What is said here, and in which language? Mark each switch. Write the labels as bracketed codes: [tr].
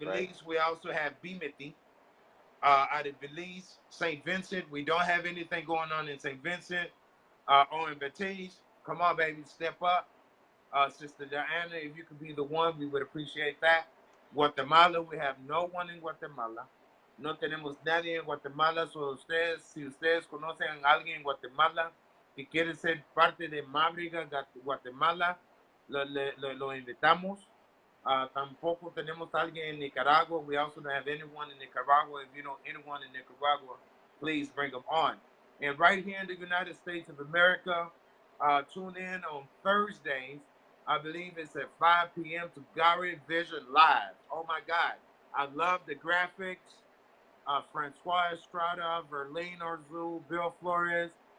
[en] Belize, we also have Bimeti. Out of Belize, St. Vincent, we don't have anything going on in St. Vincent. On Belize, come on, baby, step up. Sister Diana, if you could be the one, we would appreciate that. Guatemala, we have no one in Guatemala. [es] No tenemos nadie en Guatemala. So ustedes, si ustedes conocen a alguien en Guatemala que quiere ser parte de Mabruiga, Guatemala, lo invitamos. Tampoco tenemos a alguien en Nicaragua. [en] We also don't have anyone in Nicaragua. If you know anyone in Nicaragua, please bring them on. And right here in the United States of America, tune in on Thursdays. I believe it's at 5 p.m. to Gary Vision Live. Oh my God. I love the graphics. Francois Estrada, Verlaine Orzu, Bill Flores.